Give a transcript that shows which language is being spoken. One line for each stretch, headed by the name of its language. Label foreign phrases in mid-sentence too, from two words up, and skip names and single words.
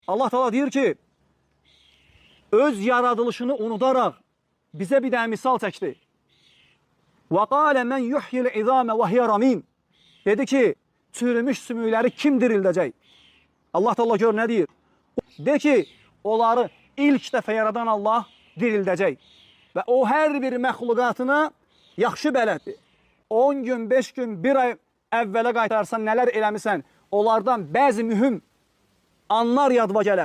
Azerbaijani: Allah Teala deyir ki, öz yaradılışını unudaraq bizə bir dənə misal çəkdi.
Arabic: وَقَالَ مَنْ يُحْيِ الْعِظَامَ وَهِيَ رَمِيمٌ.
Azerbaijani: Dedi ki, çürümüş sümükləri kim dirildəcək? Allah Teala gör nə deyir? De ki, onları ilk dəfə yaradan Allah dirildəcək. Və o hər bir məxluqatına yaxşı bələddir. 10 gün, 5 gün, 1 ay əvvələ qaytarsan, nələr eləmisən, onlardan bəzi mühüm anlar yadva gələr.